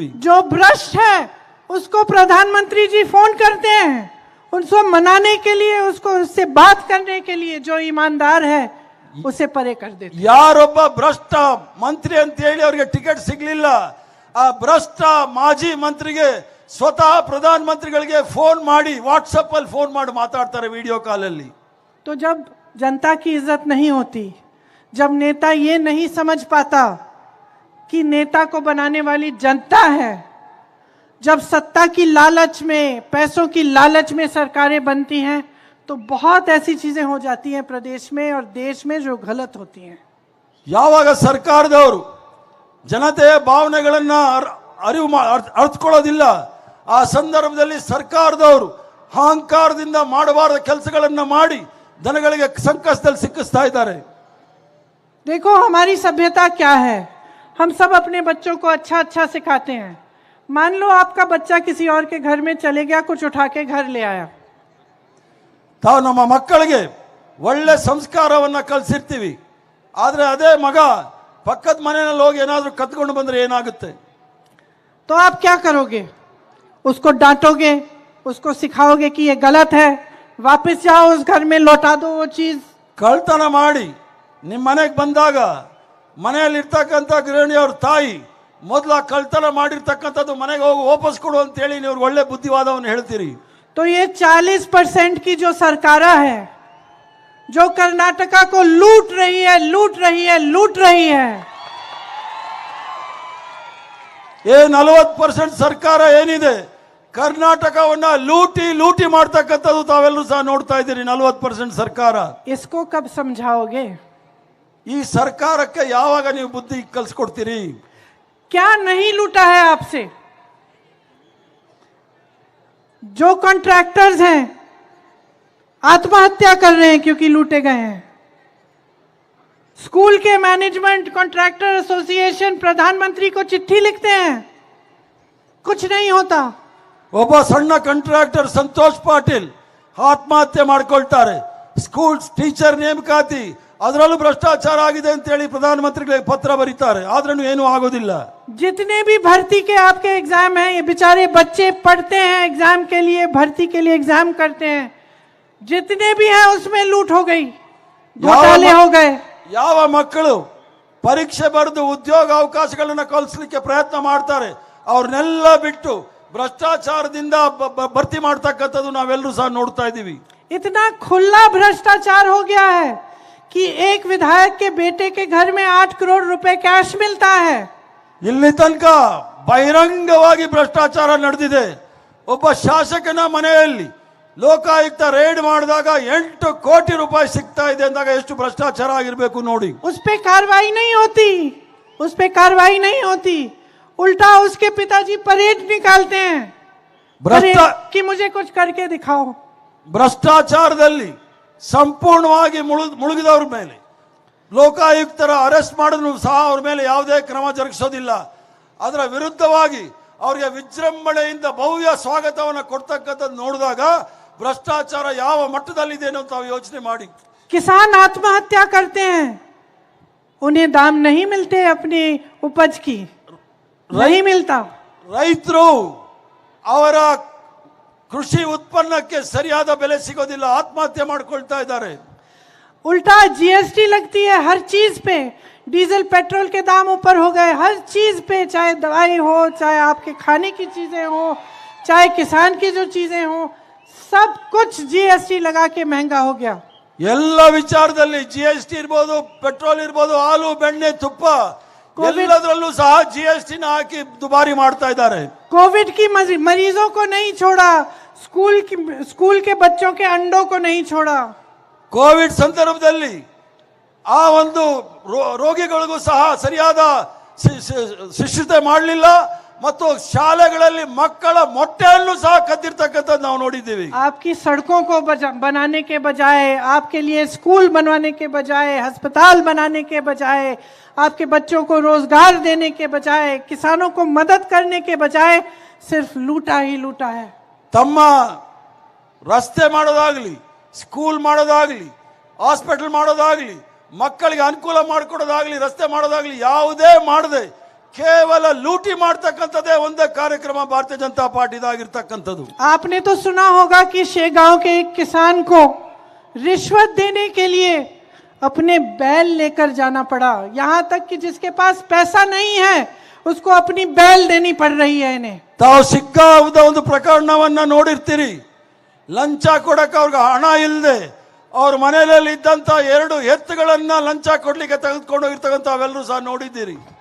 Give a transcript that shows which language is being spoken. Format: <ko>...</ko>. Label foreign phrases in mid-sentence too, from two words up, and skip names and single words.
<hi>जो भ्रष्ट है उसको प्रधानमंत्री जी फोन करते हैं, उनको मनाने के लिए, उसको उससे बात करने के लिए, जो ईमानदार है उसे परे कर देते।</hi> <kn>ಯಾರೊಬ್ಬ ಭ್ರಷ್ಟ ಮಂತ್ರಿ ಅಂತ ಹೇಳಿ ಅವರಿಗೆ ಟಿಕೆಟ್ ಸಿಗ್ಲಿಲ್ಲ, ಆ ಭ್ರಷ್ಟ ಮಾಜಿ ಮಂತ್ರಿಗೆ ಸ್ವತಃ ಪ್ರಧಾನ ಮಂತ್ರಿಗಳಿಗೆ ಫೋನ್ ಮಾಡಿ, ವಾಟ್ಸಪ್ ಅಲ್ಲಿ ಫೋನ್ ಮಾಡಿ ಮಾತಾಡ್ತಾರೆ</kn> <en>video call</en> <kn>ಅಲ್ಲಿ.</kn> <hi>तो जब जनता की इज्जत नहीं होती, जब नेता ये नहीं समझ पाता कि नेता को बनाने वाली जनता है, जब सत्ता की लालच में, पैसों की लालच में सरकारें बनती हैं, तो बहुत ऐसी चीजें हो जाती हैं प्रदेश में और देश में जो गलत होती हैं।</hi> <kn>ಯಾವಾಗ ಸರ್ಕಾರದವರು ಜನತೆಯ ಭಾವನೆಗಳನ್ನ ಅರ್ಥಕೊಳ್ಳೋದಿಲ್ಲ, ಆ ಸಂದರ್ಭದಲ್ಲಿ ಸರ್ಕಾರದವರು ಅಹಂಕಾರದಿಂದ ಮಾಡಬಾರದ ಕೆಲಸಗಳನ್ನ ಮಾಡಿ ಜನಗಳಿಗೆ ಸಂಕಷ್ಟದಲ್ಲಿ ಸಿಕ್ಕಿಸ್ತಾ ಇದ್ದಾರೆ.</kn> <hi>देखो हमारी सभ्यता क्या है, हम सब अपने बच्चों को अच्छा अच्छा सिखाते हैं। मान लो आपका बच्चा किसी और के घर में चले गया, कुछ उठा के घर ले आया,</hi> <kn>ತಾವು ನಮ್ಮ ಮಕ್ಕಳಿಗೆ ಒಳ್ಳೆ ಸಂಸ್ಕಾರವನ್ನ ಕಲಿಸಿರ್ತೀವಿ, ಆದ್ರೆ ಅದೇ ಮಗ ಪಕ್ಕದ ಮನೆಯಲ್ಲಿ ಹೋಗಿ ಏನಾದ್ರೂ ಕತ್ಕೊಂಡು ಬಂದ್ರೆ ಏನಾಗುತ್ತೆ?</kn> <hi>तो आप क्या करोगे? उसको डांटोगे, उसको सिखाओगे कि ये गलत है, वापस जाओ उस घर में, लौटा दो वो चीज।</hi> <kn>ಕಳ್ತನ ಮಾಡಿ ನಿಮ್ಮ ಮನೆಗೆ ಬಂದಾಗ ಮನೆಯಲ್ಲಿ ಇರ್ತಕ್ಕಂಥ ಗೃಹಿಣಿಯವ್ರ ತಾಯಿ ಮೊದಲ ಕಳ್ತನ ಮಾಡಿರ್ತಕ್ಕಂಥದ್ದು ಮನೆಗೆ ಹೋಗಿ ವಾಪಸ್ ಕೊಡು ಅಂತ ಹೇಳಿ ನೀವು ಒಳ್ಳೆ ಬುದ್ಧಿವಾದವನ್ನು ಹೇಳ್ತೀರಿ.</kn> <hi>तो ये 40% की जो सरकारा है, जो कर्नाटका को लूट रही है, लूट रही है, लूट रही है,</hi> <kn>ये 40% ಸರ್ಕಾರ ಏನಿದೆ ಕರ್ನಾಟಕವನ್ನ ಲೂಟಿ ಲೂಟಿ ಮಾಡ್ತಕ್ಕಂಥದ್ದು ತಾವೆಲ್ಲರೂ ಸಹ ನೋಡ್ತಾ ಇದ್ದೀರಿ. 40% ಸರ್ಕಾರ.</kn> <hi>इसको कब समझाओगे?</hi> <kn>ಈ ಸರ್ಕಾರಕ್ಕೆ ಯಾವಾಗ ನೀವು ಬುದ್ಧಿ ಕಲಿಸ್ಕೊಡ್ತೀರಿ?</kn> <hi>क्या नहीं लूटा है आपसे? जो कॉन्ट्रैक्टर्स हैं आत्महत्या कर रहे हैं क्योंकि लूटे गए हैं। स्कूल के</hi> <en>management contractor association</en> <hi>प्रधानमंत्री को चिट्ठी लिखते हैं, कुछ नहीं होता।</hi> <kn>ಒಬ್ಬ ಸಣ್ಣ ಕಾಂಟ್ರಾಕ್ಟರ್ ಸಂತೋಷ್ ಪಾಟೀಲ್ ಆತ್ಮಹತ್ಯೆ ಮಾಡ್ಕೊಳ್ತಾರೆ.</kn> <en>school teacher</en> <kn>ನೇಮಕಾತಿ ಅದರಲ್ಲೂ ಭ್ರಷ್ಟಾಚಾರ ಆಗಿದೆ ಅಂತ ಹೇಳಿ ಪ್ರಧಾನಮಂತ್ರಿಗಳಿಗೆ ಪತ್ರ ಬರೀತಾರೆ, ಆದ್ರೂ ಏನೂ ಆಗೋದಿಲ್ಲ.</kn> <hi>जितने भी भर्ती के आपके एग्जाम हैं, ये बेचारे बच्चे पढ़ते हैं एग्जाम के लिए, भर्ती के लिए एग्जाम करते हैं, जितने भी हैं उसमें लूट हो गई, घोटाले हो गए।</hi> <kn>ಯಾವ ಮಕ್ಕಳು ಪರೀಕ್ಷೆ ಬರೆದು ಉದ್ಯೋಗ ಅವಕಾಶಗಳನ್ನು ಕಲ್ಪಿಸಲಿಕ್ಕೆ ಪ್ರಯತ್ನ ಮಾಡ್ತಾರೆ ಅವ್ರನ್ನೆಲ್ಲ ಬಿಟ್ಟು ಭ್ರಷ್ಟಾಚಾರದಿಂದ ಭರ್ತಿ ಮಾಡ್ತಕ್ಕಂಥದ್ದು ನಾವೆಲ್ಲರೂ ಸಹ ನೋಡ್ತಾ ಇದ್ದೀವಿ.</kn> <hi>इतना खुला भ्रष्टाचार हो गया है कि एक विधायक के बेटे के घर में 8 करोड़ रुपए कैश मिलता है।</hi> <kn>ಇಲ್ಲಿ ತನಕ ಬಹಿರಂಗವಾಗಿ ಭ್ರಷ್ಟಾಚಾರ ನಡೆದಿದೆ. ಒಬ್ಬ ಶಾಸಕನ ಮನೆಯಲ್ಲಿ ಲೋಕಾಯುಕ್ತ ರೇಡ್ ಮಾಡಿದಾಗ 8 ಕೋಟಿ ರೂಪಾಯಿ ಸಿಗ್ತಾ ಇದೆ ಅಂದಾಗ ಎಷ್ಟು ಭ್ರಷ್ಟಾಚಾರ ಆಗಿರಬೇಕು ನೋಡಿ.</kn> <hi>उस पे कार्रवाई नहीं होती, उस पे कार्रवाई नहीं होती, उल्टा उसके पिताजी परेड निकालते हैं कि मुझे कुछ करके दिखाओ।</hi> <kn>ಭ್ರಷ್ಟಾಚಾರದಲ್ಲಿ ಸಂಪೂರ್ಣವಾಗಿ ಮುಳುಗಿದವ್ರ ಮೇಲೆ ಲೋಕಾಯುಕ್ತರ ಅರೆಸ್ಟ್ ಮಾಡಿದ್ರು ಸಹ ಅವ್ರ ಮೇಲೆ ಯಾವುದೇ ಕ್ರಮ ಜರುಗಿಸೋದಿಲ್ಲ. ಅದರ ವಿರುದ್ಧವಾಗಿ ಅವರಿಗೆ ವಿಜೃಂಭಣೆಯಿಂದ ಭವ್ಯ ಸ್ವಾಗತವನ್ನು ಕೊಡ್ತಕ್ಕಂಥದ್ದು ನೋಡಿದಾಗ ಭ್ರಷ್ಟಾಚಾರ ಯಾವ ಮಟ್ಟದಲ್ಲಿದೆ ಅನ್ನೋ ತಾವು ಯೋಚನೆ ಮಾಡಿ.</kn> <hi>किसान आत्महत्या करते हैं, उन्हें दाम नहीं मिलते अपनी उपज की, नहीं मिलता.</hi> <kn>ರೈತರು ಅವರ ಕೃಷಿ ಉತ್ಪನ್ನಕ್ಕೆ ಸರಿಯಾದ ಬೆಲೆ ಸಿಗೋದಿಲ್ಲ, ಆತ್ಮಹತ್ಯೆ ಮಾಡ್ಕೊಳ್ತಾ ಇದ್ದಾರೆ.</kn> <hi>उल्टा जीएसटी लगती है हर चीज पे,</hi> <en>diesel petrol</en> <hi>के दाम ऊपर हो गए, हर चीज पे, चाहे दवाई हो, चाहे आपके खाने की चीजें हो, चाहे किसान की जो चीजें हो, सब कुछ जीएसटी लगा के महंगा हो गया.</hi> <kn>ಎಲ್ಲ ವಿಚಾರದಲ್ಲಿ ಜಿಎಸ್ಟಿ ಇರ್ಬೋದು, ಪೆಟ್ರೋಲ್ ಇರ್ಬೋದು, ಹಾಲು ಬೆಣ್ಣೆ ತುಪ್ಪ ಎಲ್ಲದರಲ್ಲೂ ಸಹ ಜಿಎಸ್ಟಿನ ಹಾಕಿ ದುಬಾರಿ ಮಾಡ್ತಾ ಇದ್ದಾರೆ.</kn> <hi>कोविड की मरीजों को नहीं छोड़ा, स्कूल के बच्चों के अंडों को नहीं छोड़ा.</hi> <kn>ಕೋವಿಡ್ ಸಂದರ್ಭದಲ್ಲಿ ಆ ಒಂದು ರೋಗಿಗಳಿಗೂ ಸಹ ಸರಿಯಾದ ಶಿಕ್ಷತೆ ಮಾಡಲಿಲ್ಲ ಮತ್ತು ಶಾಲೆಗಳಲ್ಲಿ ಮಕ್ಕಳ ಮೊಟ್ಟೆಯನ್ನು ಸಹ ಕದ್ದಿರ್ತಕ್ಕಂಥದ್ದು ನಾವು ನೋಡಿದ್ದೀವಿ.</kn> <hi>आपकी सड़कों को बनाने के बजाय, आपके लिए स्कूल बनवाने के बजाय, अस्पताल बनाने के बजाय, आपके बच्चों को रोजगार देने के बजाय, किसानों को मदद करने के बजाय सिर्फ लूटा ही लूटा है.</hi> <kn>ತಮ್ಮ ರಸ್ತೆ ಮಾಡೋದಾಗ್ಲಿ, ಸ್ಕೂಲ್ ಮಾಡೋದಾಗ್ಲಿ, ಹಾಸ್ಪಿಟಲ್ ಮಾಡೋದಾಗ್ಲಿ, ಮಕ್ಕಳಿಗೆ ಅನುಕೂಲ ಮಾಡಿಕೊಡೋದಾಗ್ಲಿ, ರಸ್ತೆ ಮಾಡೋದಾಗ್ಲಿ ಯಾವುದೇ ಮಾಡದೆ ಕೇವಲ ಲೂಟಿ ಮಾಡ್ತಕ್ಕಂಥದ್ದೇ ಒಂದೇ ಕಾರ್ಯಕ್ರಮ ಭಾರತೀಯ ಜನತಾ ಪಾರ್ಟಿದಾಗಿರ್ತಕ್ಕಂಥದ್ದು.</kn> <hi>आपने तो सुना होगा कि शेगांव के एक किसान को रिश्वत देने के लिए अपने बैल लेकर जाना पड़ा, यहाँ तक कि जिसके पास पैसा नहीं है उसको अपनी बैल देनी पड़ रही है इन्हें.</hi> <kn>ತಾವು ಸಿಕ್ಕಾದ ಒಂದು ಪ್ರಕರಣವನ್ನ ನೋಡಿರ್ತೀರಿ. ಲಂಚ ಕೊಡಕ್ಕೆ ಅವ್ರಿಗೆ ಹಣ ಇಲ್ಲದೆ ಅವ್ರ ಮನೆಯಲ್ಲಿ ಇದ್ದಂತ 2 ಎತ್ತುಗಳನ್ನ ಲಂಚ ಕೊಡ್ಲಿಕ್ಕೆ ತೆಗೆದುಕೊಂಡು ಹೋಗಿರ್ತಕ್ಕಂಥ ಅವೆಲ್ಲರೂ ಸಹ ನೋಡಿದ್ದೀರಿ.</kn>